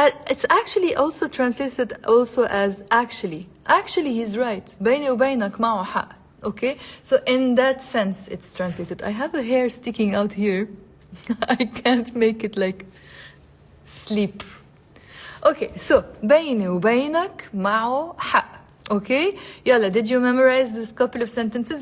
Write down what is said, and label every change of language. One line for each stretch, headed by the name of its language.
English: It's actually also translated also as actually. Actually, he's right.
Arabic: بيني وبينك معه حق.
English: Okay? So in that sense, it's translated. I have a hair sticking out here. I can't make it like sleep. Okay, so
Arabic: بيني وبينك معه حق.
English: Okay?
Arabic: يلا,
English: did you memorize the couple of sentences?